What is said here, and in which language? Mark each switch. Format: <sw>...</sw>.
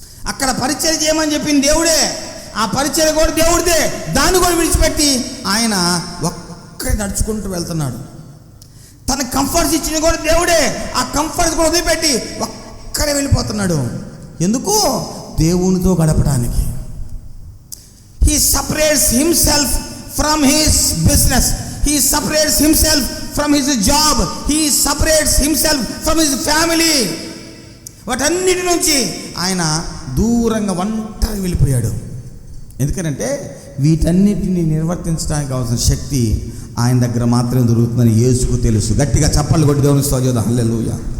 <te>అక్కడ పరిచర్య చేయమని చెప్పింది దేవుడే, ఆ పరిచర్య కూడా దేవుడిదే, దాన్ని కూడా విడిచిపెట్టి ఆయన ఒక్కడే నడుచుకుంటూ వెళ్తున్నాడు. తన కంఫర్ట్స్ ఇచ్చిన కూడా దేవుడే, ఆ కంఫర్ట్స్ కూడా వదిలిపెట్టి ఒక్కడే వెళ్ళిపోతున్నాడు. ఎందుకు? దేవునితో గడపడానికి.</te> <en>He separates himself from his business. He separates himself from his job. He separates himself from his family.</en> <te>వాటన్నిటి నుంచి ఆయన దూరంగా ఒంటరిగా వెళ్ళిపోయాడు. ఎందుకంటే వీటన్నిటిని నిర్వర్తించడానికి కావాల్సిన శక్తి ఆయన దగ్గర మాత్రమే దొరుకుతుందని యేసుకు తెలుసు. గట్టిగా చప్పట్లు కొట్టి దేవుని స్తోత్రం హల్లెలూయా.</te>